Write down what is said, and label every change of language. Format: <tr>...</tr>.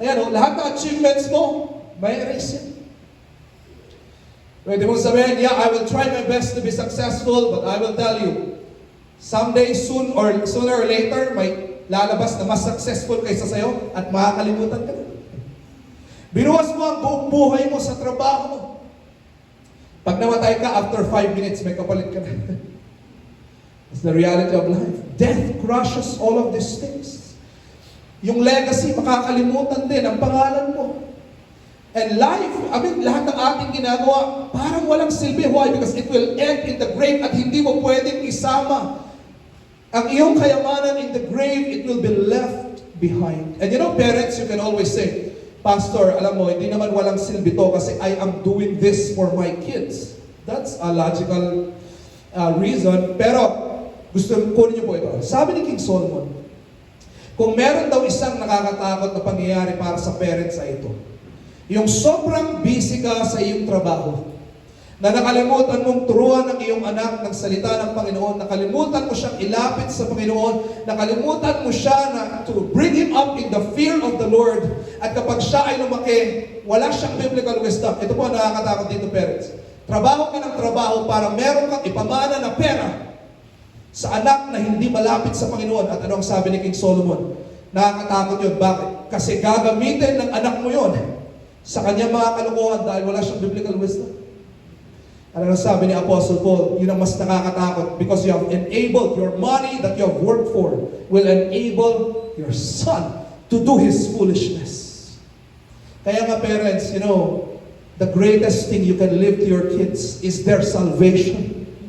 <tl>Ayan, lahat ng achievements mo, may erase yan. Pwede mong sabihin,</tl> <en>yeah, I will try my best to be successful, but I will tell you, someday, sooner or later,</en> <tl>may lalabas na mas successful kaysa sa'yo at makakalimutan ka na. Binuwas mo ang buong buhay mo sa trabaho mo. Pag namatay ka, after 5 minutes, may kapalit ka na.</tl> <en>It's the reality of life. Death crushes all of these things.</en> <tl>Yung legacy, makakalimutan din ang pangalan mo. And life, lahat ng ating ginagawa, parang walang silbi. Why?</tl> <en>Because it will end in the grave</en> <tl>at hindi mo pwedeng isama ang iyong kayamanan</tl> <en>in the grave. It will be left behind. And you know, parents, you can always say, Pastor,</en> <tl>alam mo, hindi naman walang silbi to kasi</tl> <en>I am doing this for my kids. That's a logical</en> <tl>reason, pero gusto kunin niyo po ito. Sabi ni King Solomon, kung meron daw isang nakakatakot na pangyayari para sa parents ay ito. Yung sobrang busy ka sa iyong trabaho, na nakalimutan mong turuan ng iyong anak ng salita ng Panginoon, nakalimutan mo siyang ilapit sa Panginoon, nakalimutan mo siya na</tl> <en>to bring him up in the fear of the Lord,</en> <tl>at kapag siya ay lumaki, wala siyang biblical wisdom. Ito po ang nakakatakot dito, parents. Trabaho ka ng trabaho para meron kang ipamana na pera sa anak na hindi malapit sa Panginoon. At ano ang sabi ni King Solomon? Nakakatakot yun. Bakit? Kasi gagamitin ng anak mo yun sa kanyang mga kalukuhan dahil wala siyang biblical wisdom. Ano ang sabi ni Apostle Paul? Yun ang mas nakakatakot,</tl> <en>because you have enabled your money that you have worked for will enable your son to do his foolishness.</en> <tl>Kaya nga,</tl> <en>parents, the greatest thing you can live to your kids is their salvation.</en>